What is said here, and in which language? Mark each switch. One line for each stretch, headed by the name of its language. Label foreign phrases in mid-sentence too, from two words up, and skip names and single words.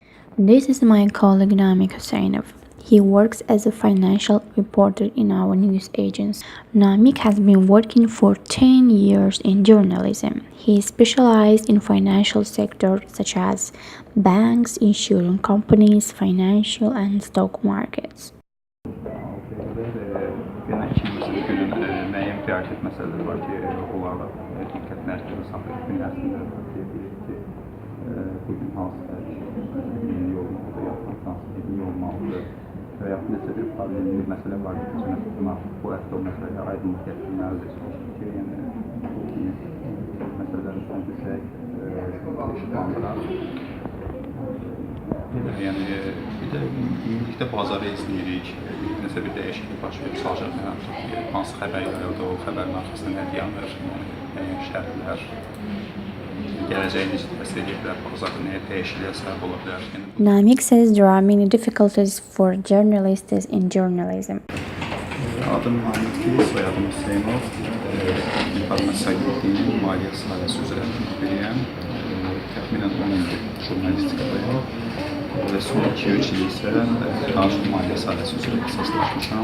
English: This is my colleague Namik Hussainov. He works as a financial reporter in our news agency. Namik has been working for 10 years in journalism. He specialized in financial sectors such as banks, insurance companies, financial and stock markets.
Azerbaijani: Genel ikimizin günün müəyyən prioritet məsələləri var ki, onlarla diqqət mərkəzində saxlayıb gün ərzində deyirik ki, bugün hansı yeni olmalıdır, yaxud hansı yeni olmalıdır və yaxud nəsə bir problemli məsələ var ki, bu həftə o məsələyə aydınlıq gətirməlidir. Ki, yəni, məsələləri son düşək, işıqlandıraq. Yəni, bir də ümumilikdə bazarı izləyirik, nəsə bir dəyişiklik baş verib çalışaq, hansı xəbər yayıldı, o xəbərin arxasında nə dayanır, şərhlər, gələcəyə necə təsir edə bilər, bazarda nəyə dəyişikliyə səbəb ola bilər.
English: Namik says there are many difficulties for journalists in journalism.
Azerbaijani: Adım Namikdir, soyadım Hüseynov, informasiya agentliğinin maliyyə sahəsi üzrə müxbiriyəm. Təxminən 10 ildir jurnalistikadayım. Və son 2-3 il isə danışıq maliyyə sahəsi üzrə ixtisaslaşmışam.